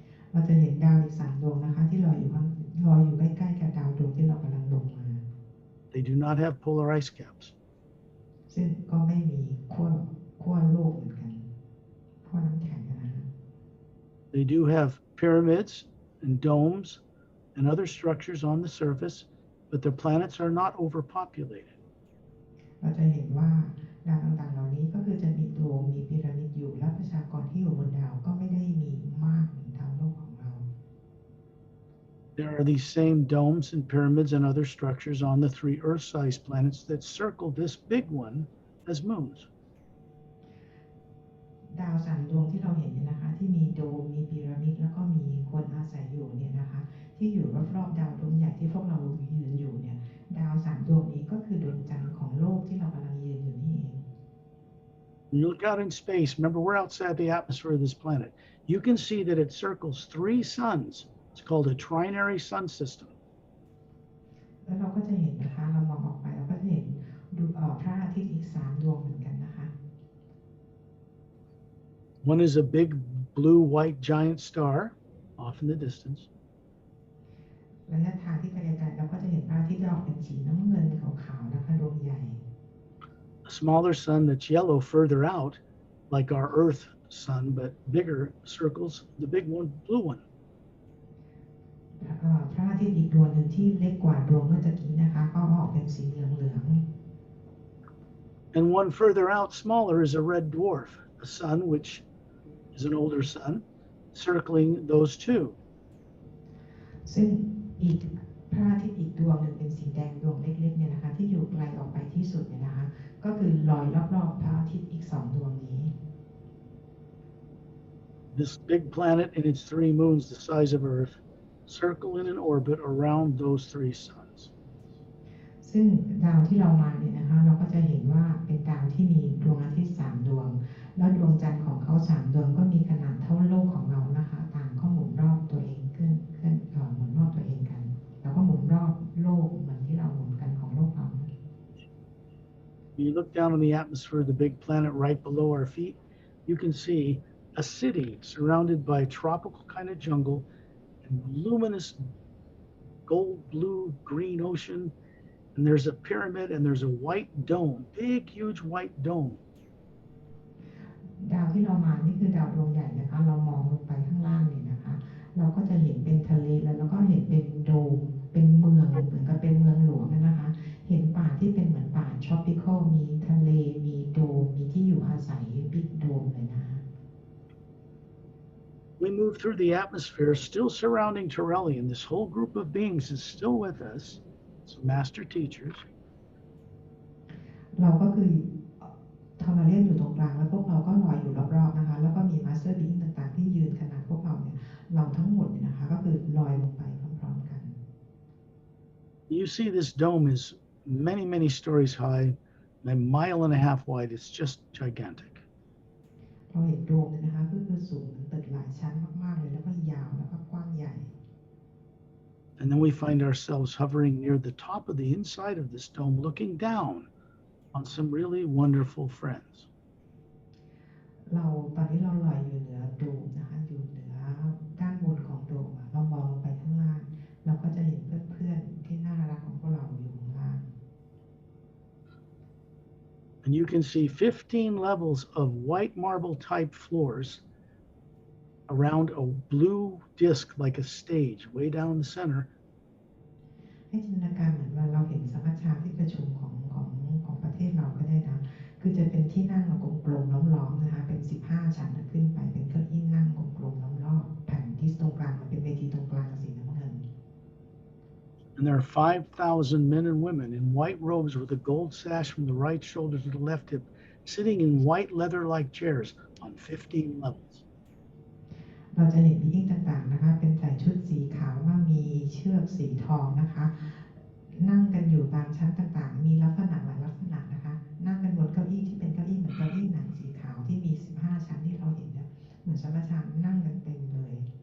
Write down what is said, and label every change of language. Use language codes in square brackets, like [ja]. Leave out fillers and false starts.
[th] เราจะเห็นดาวอีก3 ดวงนะคะที่ลอยอยู่ใกล้ๆกับดาวดวงที่เรากำลังลงมา [en] They do not have polar ice caps. [th] ซึ่งก็ไม่มีขั้วโลกเหมือนกันขั้วน้ำแข็งนะฮะ [en] They do have pyramids and domes and other structures on the surface, but their planets are not overpopulated. [th] เราจะเห็นว่าดาวต่างๆเหล่านี้ก็คือจะมีโดมมีพีระมิดอยู่และประชากรที่อยู่บนดาวก็ไม่ได้มีมากเหมือนดาวโลกของเรา [en] There are these same domes and pyramids and other structures on the 3 Earth-sized planets that circle this big one as moons. [th] ดาว3 ดวงที่เราเห็นเนี่ยนะคะที่มีโดมมีพีระมิดแล้วก็มีคนอาศัยอยู่เนี่ยนะคะที่อยู่รอบๆดาวดวงใหญ่ที่พวกเรายืนอยู่เนี่ยดาว3 ดวงนี้ก็คือดวงจันทร์ของโลกที่เรากำลังยืนอยู่นี่เอง [en] When you look out in space, remember we're outside the atmosphere of this planet. You can see that it circles 3 suns. It's called a Trinary Sun System. [th] แล้วเราก็จะเห็นนะคะเรามองออกไปเราก็จะเห็นพระอาทิตย์อีก3 ดวงเหมือนกันนะคะ [en] One is a big blue-white giant star off in the distance. [th] ระยะทางที่ไกลๆเราก็จะเห็นพระอาทิตย์ออกเป็นสีน้ำเงินขาวๆนะคะดวงใหญ่ [en] A smaller sun that's yellow further out, like our Earth sun, but bigger, circles the big one, blue one. [th] พระอาทิตย์อีกดวงหนึ่งที่เล็กกว่าดวงเมื่อตะกี้นะคะก็ออกเป็นสีเหลือง [en] And one further out, smaller, is a red dwarf, a sun which is an older sun, circling those two. [th] ๆซึ่งอีกพระอาทิตย์อีกดวงหนึ่งเป็นสีแดงดวงเล็กๆเนี่ยนะคะที่อยู่ไกลออกไปที่สุดเนี่ยนะคะก็คือลอยรอบๆพระอาทิตย์อีก2 ดวงนี้ [en] This big planet and its 3 moons, the size of Earth, circle in an orbit around those 3 suns. [th] ซึ่งดาวที่เรามาเนี่ยนะคะเราก็จะเห็นว่าเป็นดาวที่มีดวงอาทิตย์3 ดวงแล้วดวงจันทร์ของเขา3 ดวงก็มีขนาดเท่าโลกของเรานะคะต่างก็หมุนรอบตัวเองขึ้นหมุนรอบตัวเองกันแล้วก็หมุนรอบโลกเหมือนที่เราหมุนกันของโลกเรา [en] When you look down on the atmosphere of the big planet right below our feet, you can see a city surrounded by a tropical kind of jungle and luminous gold, blue, green ocean. And there's a pyramid and there's a white dome, big, huge white dome. [th] ดาวที่เรามานี่คือดาวดวงใหญ่นะคะเรามองลงไปข้างล่างเนี่ยนะคะเราก็จะเห็นเป็นทะเลแล้วเราก็เห็นเป็นโดมเป็นเมืองเหมือนกับเป็นเมืองหลวงนะคะเห็นป่าที่เป็นเหมือนป่าทรอปิคอลมีทะเลมีโดมมีที่อยู่อาศัยบิ๊กโดมเลยนะคะ [en] We move through the atmosphere, still surrounding Torellian. This whole group of beings is still with us. Some master teachers. [th] เราก็คือทำมาเล่นอยู่ตรงกลางแล้วพวกเราก็ลอยอยู่รอบๆนะคะแล้วก็มีมาสเตอร์บีอิงต่างๆที่ยืนขนาดพวกเราเนี่ยเราทั้งหมดเนี่ยนะคะก็คือลอยลงไปพร้อมๆกัน [en] You see this dome is many, many stories high, a mile and a half wide. It's just gigantic. [th] เราเห็นโดมเนี่ยนะคะก็คือสูงตึกหลายชั้นมากๆเลยแล้วก็ยาวแล้วก็กว้างใหญ่ [en] And then we find ourselves hovering near the top of the inside of this dome, looking down on some really wonderful friends. [th] ตอนนี้เราลอยอยู่เหนือโดมนะคะอยู่เหนือด้านบนของโดมเรามองลงไปข้างล่างเราก็จะเห็นเพื่อนๆที่น่ารักของพวกเราอยู่ข้างล่าง [en] And you can see 15 levels of white marble type floors around a blue disc like a stage way down the center. [th] ให้จินตนาการเหมือนว่าเราเห็นสัมมนาที่ประชุมของประเทศเราก็ได้นะคือจะเป็นที่นั่งกลมๆล้อมๆนะคะเป็น15 ชั้นขึ้นไปเป็นเก้าอี้นั่งกลมๆรอบๆแผ่นที่ตรงกลางมันเป็นเวทีตรงกลางสีน้ำเงิน [en] And there are 5,000 men and women in white robes with a gold sash from the right shoulder to the left hip, sitting in white leather-like chairs on 15 levels. [th] เราจะเห็นบีอิงต่างๆนะคะเป็นใส่ชุดสีขาวว่ามีเชือกสีทองนะคะนั่งกันอยู่ตามชั้นต่างๆมีลักษณะหลายลักษณะนะคะนั่งกันบนเก้าอี้ที่เป็นเก้าอี้เหมือนเก้าอี้หนังสีขาวที่มี15 ชั้นที่เราเห็นเนี่ยเหมือนสัมมนานั่งกันเต็มเลย